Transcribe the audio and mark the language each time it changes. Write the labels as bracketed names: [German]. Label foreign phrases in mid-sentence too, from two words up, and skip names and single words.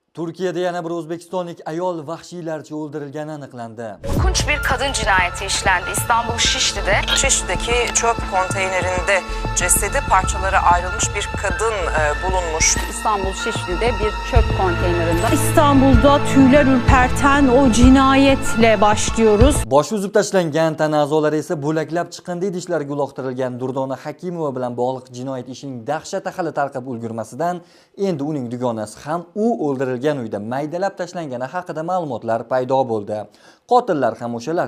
[Uzbek] Turkiyada yana bir O'zbekistonlik ayol vahshiylarcha o'ldirilgani aniqlandi. [Turkish] Korkunç bir kadın cinayeti işlendi İstanbul Şişli'de. Şişli'deki çöp konteynerinde cesedi parçalara ayrılmış bir kadın bulunmuş. İstanbul Şişli'de bir çöp konteynerinde. İstanbul'da tüyler ürperten o cinayetle başlıyoruz. [Uzbek] Boshi uzib tashlangan tana a'zolari esa bo'laklab chiqindi idishlarga uloqtirilgan Durdona Hakimova bilan bog'liq jinoyat ishining dahshati hali tarqab ulgurmasidan endi uning dugonasi ham u o'ldirilgan uyda maydalab tashlangani haqida ma'lumotlar paydo bo'ldi. Qotillar ham o'shalar.